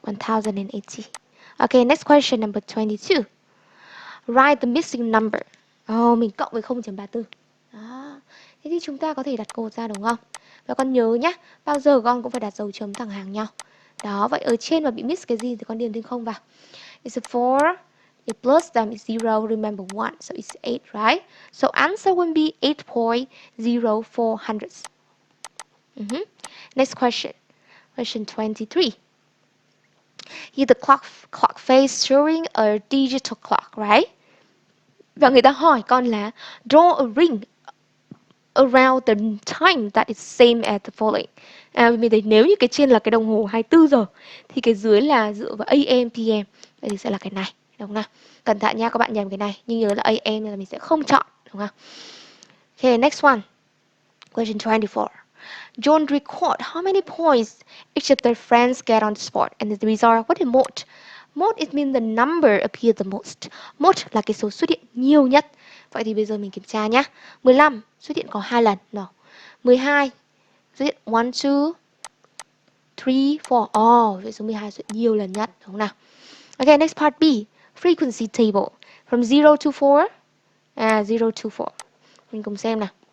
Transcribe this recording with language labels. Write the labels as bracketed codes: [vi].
[en] 1080. Okay, next question number 22. Write the missing number. [vi] Mình cộng với 0.34. Đó. Thế thì chúng ta có thể đặt cột ra đúng không? Và con nhớ nhá, bao giờ con cũng phải đặt dấu chấm thẳng hàng nhau. Đó, vậy ở trên mà bị miss cái gì thì con điền thêm 0 vào. [en] It's a 4, the plus them is 0, remember 1, so it's 8, right? So answer will be 8.0400. Next question. Question 23. Here the clock face showing a digital clock, right? [vi] Và người ta hỏi con là [en] draw a ring around the time that is same as the following. [vi] Mình thấy nếu như cái trên là cái đồng hồ 24 giờ thì cái dưới là dựa vào AM, PM. Vậy thì sẽ là cái này, đúng không nào? Cẩn thận nha, các bạn nhầm cái này. Nhưng nhớ là AM nên là mình sẽ không chọn, đúng không? [en] Okay, next one. Question 24. John record how many points each of their friends get on the spot, and the result, what is most? Most it means the number appears the most. [vi] Most là cái số xuất hiện nhiều nhất. Vậy thì bây giờ mình kiểm tra nhé. 15 xuất hiện có 2 lần. No. 12 xuất hiện 1, 2, 3, 4. Vậy số 12 xuất hiện nhiều lần nhất, đúng không nào? [en] Okay, next part B. Frequency table. From 0 to 4. 0 to 4. [vi] Mình cùng xem nào.